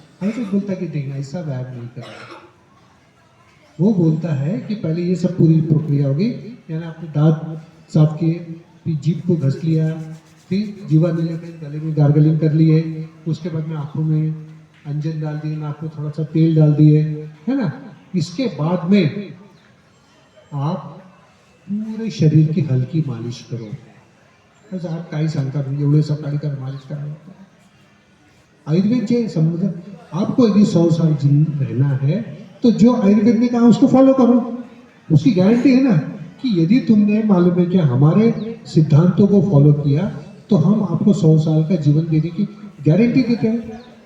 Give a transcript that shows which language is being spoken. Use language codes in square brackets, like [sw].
[hi] ऐसे बोलता कि नहीं, ऐसा व्यायाम नहीं करना। वो बोलता है कि पहले ये सब पूरी प्रक्रिया होगी, यानी आपने दांत साफ किए, फिर जीभ को घस लिया, फिर जीवा निलेखन, गले में गार्गलिंग कर लिए, उसके बाद में आंखों में अंजन डाल दिए, नाक में थोड़ा सा तेल डाल दिए, है ना। इसके बाद में आप पूरे शरीर की हल्की मालिश करो। [mr] बस आप काही सांगता म्हणजे एवढे सकाळी कर मालिश करायला। [hi] आयुर्वेद के संबंध, आपको यदि 100 साल रहना है तो जो आयुर्वेद ने कहा उसको फॉलो करो। उसकी गारंटी है ना कि यदि तुमने मालूम है कि हमारे सिद्धांतों को फॉलो किया तो हम आपको 100 साल का जीवन देने की गारंटी देते हैं।